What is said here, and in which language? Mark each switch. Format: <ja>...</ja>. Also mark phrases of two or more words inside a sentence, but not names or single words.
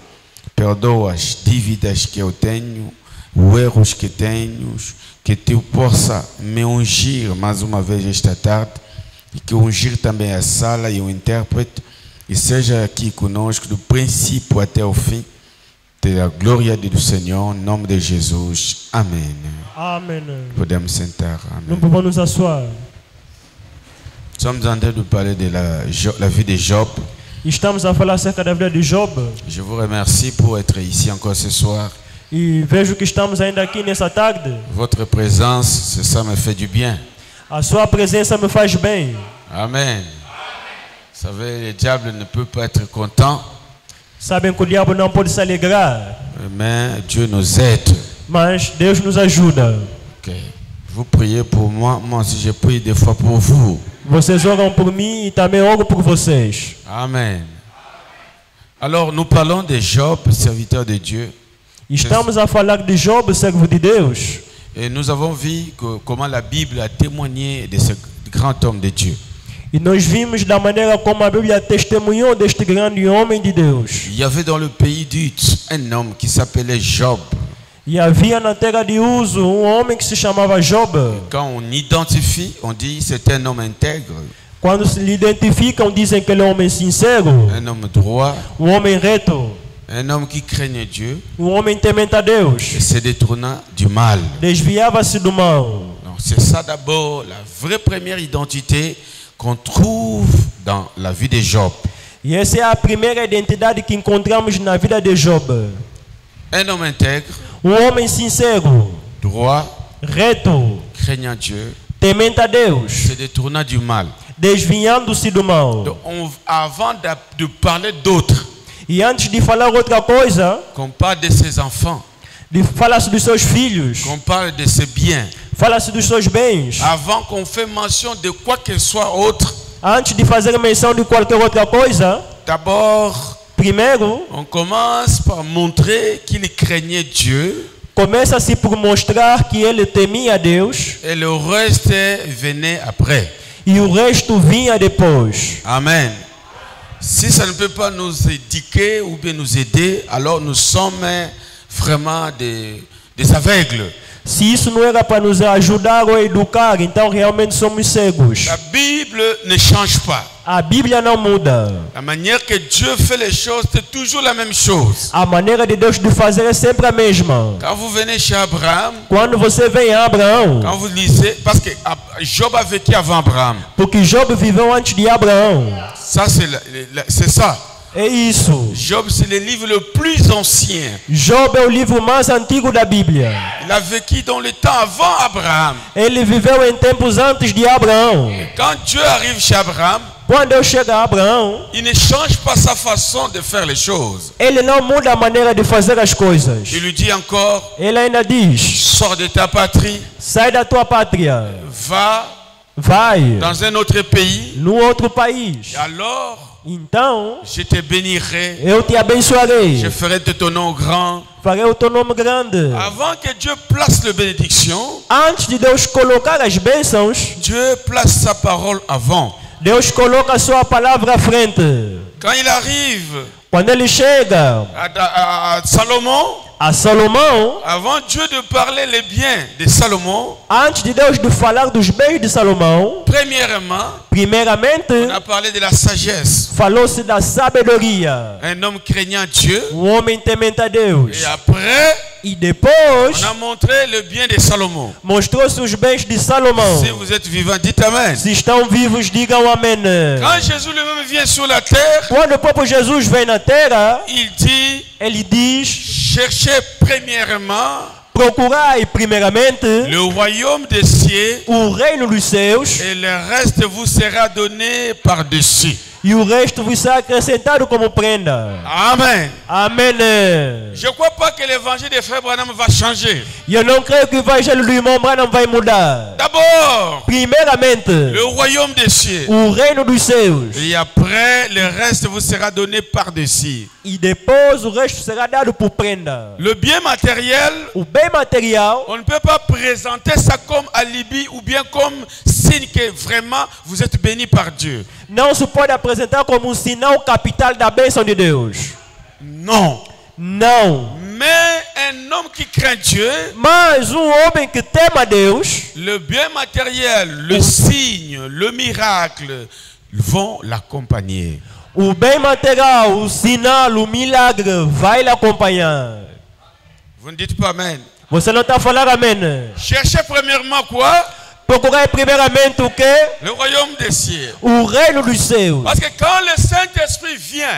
<pt>Perdoa as dívidas que eu tenho, os erros que tenho, que tu possa me ungir mais uma vez esta tarde, e que ungir também a sala e o intérprete, e seja aqui conosco do princípio até o fim, pela glória do Senhor, em nome de Jesus. Amém. Amém. Podemos sentar. Amém.</pt> <fr>Nous pouvons nous asseoir. Nous sommes en train de parler de la vie de Job.</fr> <pt>Estamos a falar acerca da vida de Job.</pt> <fr>Je vous remercie pour être ici encore ce soir.</fr> <pt>E vejo que estamos ainda aqui nessa tarde.</pt> <fr>Votre présence, ça me fait du bien.</fr> <pt>A sua presença me faz bem.</pt> <fr>Amen. Vous savez, le diable ne peut pas être content.</fr> <pt>Sabem que o diabo não pode se alegrar.</pt> <fr>Mais Dieu nous aide.</fr> <pt>Mas Deus nos ajuda.</pt> <fr>Okay. Vous priez pour moi, moi aussi je prie des fois pour vous.</fr> <pt>Vocês oram por mim e também oro por vocês.</pt> <fr>Amen. Alors nous parlons de Job, serviteur de Dieu.</fr> <pt>Estamos a falar de Job, servo de Deus.</pt> <fr>Et nous avons vu comment la Bible a témoigné de ce grand homme de Dieu.</fr> <pt>E nós vimos da maneira como a Bíblia testemunhou deste grande homem de Deus.</pt> <fr>Il y avait dans le pays d'Uz un homme qui s'appelait Job.</fr> <pt>E havia na terra de Uzo homem que se chamava Job.</pt> <fr>Quand on identifie, on dit c'est un homme intègre.</fr> <pt>Quando se lhe identificam, dizem que ele é um homem sincero,</pt> <fr>Un homme droit,</fr> <pt>homem reto,</pt> <fr>un homme qui craignait Dieu</fr> <pt>homem temente a Deus.</pt> <fr>et se détournant du mal.</fr> <pt>Desviava-se do mal.</pt> <fr>Donc c'est ça d'abord la vraie première identité qu'on trouve dans la vie de Job.</fr> <pt>E essa é a primeira identidade que encontramos na vida de Job.</pt> <fr>Un homme intègre,</fr> <pt>Homem sincero,</pt> <fr>droit,</fr> <pt>reto,</pt> <fr>craignant Dieu,</fr> <pt>temente a Deus,</pt> <fr>se détournant du mal.</fr> <pt>desviando-se do mal.</pt> <fr>Donc avant de parler d'autres,</fr> <pt>E antes de falar outra coisa,</pt> <fr>qu'on parle de ses enfants,</fr> <pt>fala-se dos seus filhos,</pt> <fr>qu'on parle de ses biens,</fr> <pt>fala-se dos seus bens.</pt> <fr>avant qu'on fait mention de quoi que soit autre,</fr> <pt>Antes de fazer menção de qualquer outra coisa,</pt> <fr>d'abord,</fr> <pt>primeiro,</pt> <fr>on commence par montrer qu'il craignait Dieu</fr> <pt>começa-se por mostrar que ele temia Deus</pt> <fr>et le reste venait après.</fr> <pt>e o resto vinha depois.</pt> <fr>Amen. Si ça ne peut pas nous éduquer ou bien nous aider, alors nous sommes vraiment des aveugles.</fr> <pt>Se isso não era para nos ajudar ou educar, então realmente somos cegos.</pt> <fr>La Bible ne change pas.</fr> <pt>A Bíblia não muda.</pt> <fr>La manière que Dieu fait les choses, c'est toujours la même chose.</fr> <pt>A maneira de Deus de fazer é sempre a mesma.</pt> <fr>Quand vous venez chez Abraham,</fr> <pt>Quando você vem a Abraão,</pt> <fr>quand vous lisez, parce que Job a vécu avant Abraham.</fr> <pt>porque Job viveu antes de Abraão.</pt> <fr>Ça, c'est ça.</fr> <pt>É isso.</pt> <fr>Job, c'est le livre le plus ancien.</fr> <pt>Job é o livro mais antigo da Bíblia.</pt> <fr>Il a vécu dans le temps avant Abraham.</fr> <pt>Ele viveu em tempos antes de Abraão.</pt> <fr>Quand Dieu arrive chez Abraham,</fr> <pt>Quando Deus chega a Abraão,</pt> <fr>il ne change pas sa façon de faire les choses.</fr> <pt>ele não muda a maneira de fazer as coisas.</pt> <fr>Il lui dit encore,</fr> <pt>Ele ainda diz:</pt> <fr>sors de ta patrie,</fr> <pt>sai da tua pátria,</pt> <fr>va</fr> <pt>vai</pt> <fr>dans un autre pays,</fr> <pt>no outro país.</pt> <fr>et alors</fr> <pt>Então</pt> <fr>je te bénirai,</fr> <pt>eu te abençoarei,</pt> <fr>je ferai de ton nom grand.</fr> <pt>farei o teu nome grande.</pt> <fr>Avant que Dieu place la bénédiction,</fr> <pt>Antes de Deus colocar as bênçãos,</pt> <fr>Dieu place sa parole avant.</fr> <pt>Deus coloca a sua palavra à frente.</pt> <fr>Quand il arrive</fr> <pt>Quando ele chega</pt> <fr>à Salomon,</fr> <pt>a Salomão,</pt> <fr>avant Dieu de parler les biens de Salomon,</fr> <pt>antes de Deus de falar dos bens de Salomão,</pt> <fr>premièrement,</fr> <pt>primeiramente</pt> <fr>on a parlé de la sagesse.</fr> <pt>falou-se da sabedoria.</pt> <fr>Un homme craignant Dieu.</fr> <pt>Homem temente a Deus.</pt> <fr>Et après,</fr> <pt>E depois</pt> <fr>on a montré le bien de Salomon.</fr> <pt>mostrou-se os bens de Salomão.</pt> <fr>Si vous êtes vivant, dites Amen.</fr> <pt>Se estão vivos, digam amém.</pt> <fr>Quand Jésus lui-même vient sur la terre,</fr> <pt>Quando o próprio Jesus vem na terra,</pt> <fr>il dit,</fr> <pt>ele diz:</pt> <fr>cherchez premièrement</fr> <pt>procurai primeiramente</pt> <fr>le royaume des cieux</fr> <pt>o reino dos céus,</pt> <fr>et le reste vous sera donné par-dessus.</fr> <pt>e o resto vos será acrescentado como prenda.</pt> <fr>Amen.</fr> <pt>Amém.</pt> <fr>Je ne crois pas que l'évangile de Frère Branham va changer.</fr> <pt>E eu não creio que o evangelho do irmão Branham vai mudar.</pt> <fr>D'abord,</fr> <pt>Primeiramente,</pt> <fr>le royaume des cieux.</fr> <pt>o reino dos céus.</pt> <fr>Et après, le reste vous sera donné par-dessus.</fr> <pt>E depois o resto será dado por prenda.</pt> <fr>Le bien matériel,</fr> <pt>O bem material,</pt> <fr>on ne peut pas présenter ça comme alibi ou bien comme signe que vraiment vous êtes béni par Dieu.</fr> <pt>não se pode apresentar como um sinal capital da bênção de Deus.</pt> <fr>Non.</fr> <pt>Não.</pt> <fr>Mais un homme qui craint Dieu,</fr> <pt>Mas homem que tema Deus,</pt> <fr>le bien matériel, le signe, le miracle vont l'accompagner.</fr> <pt>o bem material, o sinal, o milagre vai lhe acompanhar.</pt> <fr>Vous ne dites pas Amen.</fr> <pt>Você não está a falar amém?</pt> <fr>Cherchez premièrement quoi?</fr> <pt>Procurai primeiramente o quê?</pt> <fr>Le royaume des cieux.</fr> <pt>O reino dos céus.</pt> <fr>Parce que quand le Saint-Esprit vient</fr>